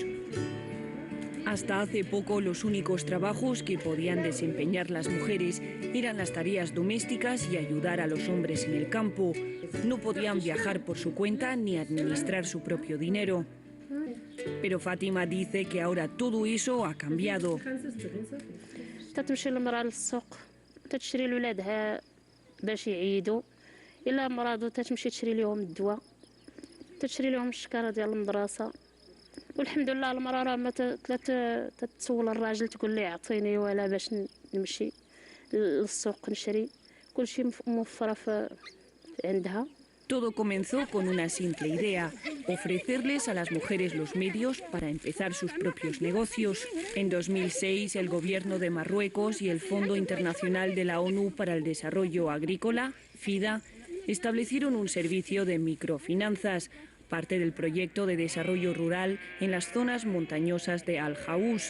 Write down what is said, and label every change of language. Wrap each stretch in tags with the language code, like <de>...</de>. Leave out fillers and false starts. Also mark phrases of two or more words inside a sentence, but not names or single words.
<es>Hasta hace poco los únicos trabajos que podían desempeñar las mujeres eran las tareas domésticas y ayudar a los hombres en el campo. No podían viajar por su cuenta ni administrar su propio dinero. Pero Fátima dice que ahora todo eso ha cambiado.</es> <ar>إلا مرضوا تتمشي تشري لهم الدواء تشري لهم الشكارة ديال المدرسة والحمد لله المرأة راه ما تتسول الراجل تقول لي اعطيني ولا باش نمشي للسوق نشري كلشي موفرة عندها.</ar> <es>Todo comenzó con una simple idea, ofrecerles a las mujeres los medios para empezar sus propios negocios. En 2006, el gobierno de Marruecos y el Fondo Internacional de la ONU para el Desarrollo Agrícola, FIDA, establecieron un servicio de microfinanzas parte del proyecto de desarrollo rural en las zonas montañosas de Al-Haous.</es>